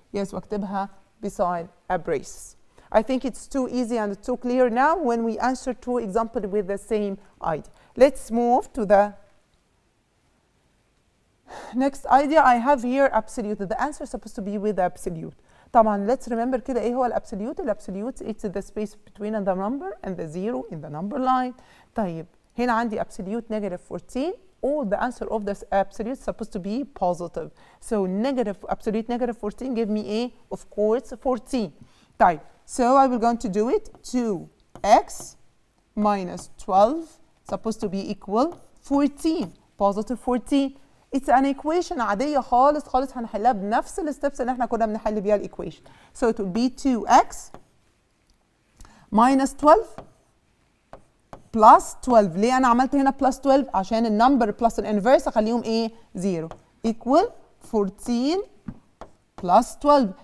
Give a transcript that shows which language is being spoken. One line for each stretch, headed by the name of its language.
English: Yes
Arabic: واكتبها
English: beside a brace. I think it's too easy and too clear now when we answer two examples with the same idea. Let's move to the next idea. I have here absolute. The answer is supposed to be with absolute.
Arabic: طبعا
English: let's remember
Arabic: كده ايه هو الابسوليوت؟ الابسوليوت
English: it's the space between the number and the zero in the number line.
Arabic: طيب هنا عندي
English: absolute negative 14. All the answer of this absolute is supposed to be positive. So negative absolute negative 14 give me a of course 14.
Arabic: طيب
English: so I will going to do it 2x minus 12 supposed to be equal 14 positive 14. It's an equation
Arabic: عادية خالص هنحلها بنفس الستبس اللي احنا كنا بنحل بيها الايكويشن.
English: So it will be 2x minus 12 plus 12.
Arabic: ليه أنا عملت هنا plus 12؟ عشان النمبر plus الانفيرس أخليهم إيه؟ 0 equal 14 plus 12.